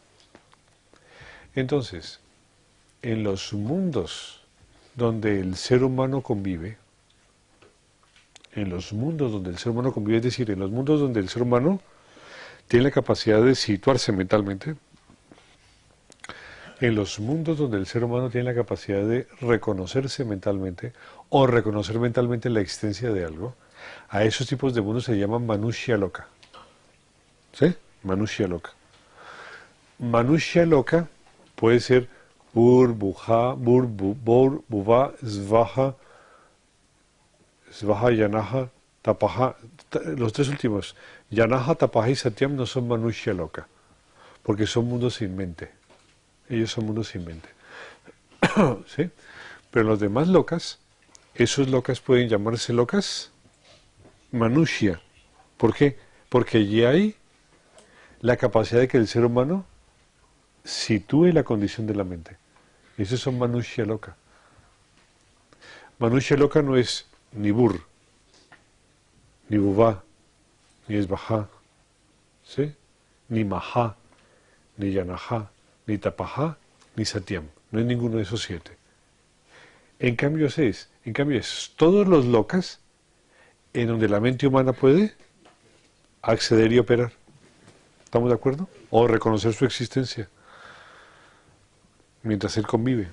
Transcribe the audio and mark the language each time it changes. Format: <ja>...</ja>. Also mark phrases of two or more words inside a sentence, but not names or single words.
<es>Entonces, en los mundos donde el ser humano convive, es decir, en los mundos donde el ser humano tiene la capacidad de situarse mentalmente, en los mundos donde el ser humano tiene la capacidad de reconocerse mentalmente o reconocer mentalmente la existencia de algo, a esos tipos de mundos se llaman Manushya Loka. ¿Sí? Manushya Loka. Manushya Loka puede ser Bur, Buja, Bur, Bor, Buva, Svaha, Svaha, Yanaha, Tapaha. Los tres últimos, Yanaha, Tapaha y Satyam, no son Manushya Loka, porque son mundos sin mente. Ellos son mundos sin mente. ¿Sí? Pero los demás lokas, esos lokas pueden llamarse lokas Manushya. ¿Por qué? Porque allí hay la capacidad de que el ser humano sitúe la condición de la mente. Esos son Manushya Loka. Manushya Loka no es ni Bur, ni Buvá, ni Esvajá, ¿sí? Ni Mahá, ni Yanaha, ni Tapajá, ni Satyam. No es ninguno de esos 7. En cambio es todos los lokas en donde la mente humana puede acceder y operar. ¿Estamos de acuerdo? O reconocer su existencia mientras él convive.</es>